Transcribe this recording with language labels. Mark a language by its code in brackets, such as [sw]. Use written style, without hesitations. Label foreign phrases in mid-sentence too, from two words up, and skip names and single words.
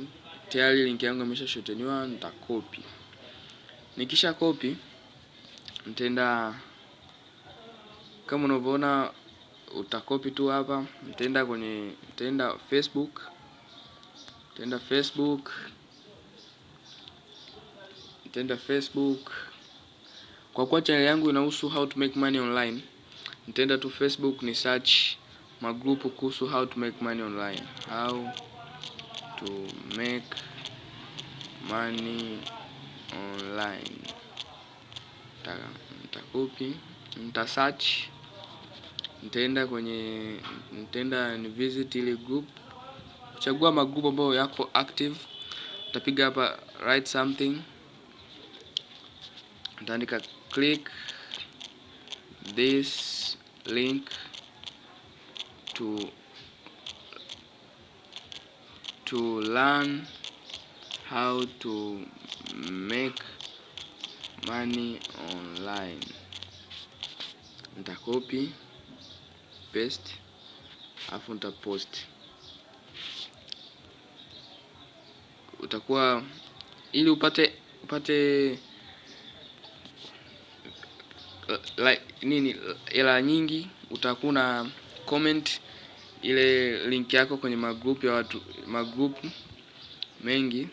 [sw] Tayari link yangu imesha shorteniwa, nita copy. Nikisha copy nitaenda kama unavyoona, utakopi tu hapa. Nitaenda Facebook. Kwa kuwa channel yangu inahusu [en] how to make money online, [sw] nitaenda tu Facebook ni search magrupu kuhusu [en] how to make money online. How to make money online. [sw] Nitakopi, nita search, nitaenda ni visit ile group. Chagua magrupu ambayo yako active. Nitapiga hapa [en] write something. [sw] Nitaandika [en] click this link to learn how to make money online. [sw] Nita [en] copy paste [sw] afu nita post. Utakuwa ili upate hela nyingi, utakuwa na comment ile link yako kwenye magroup ya watu, magroup mengi.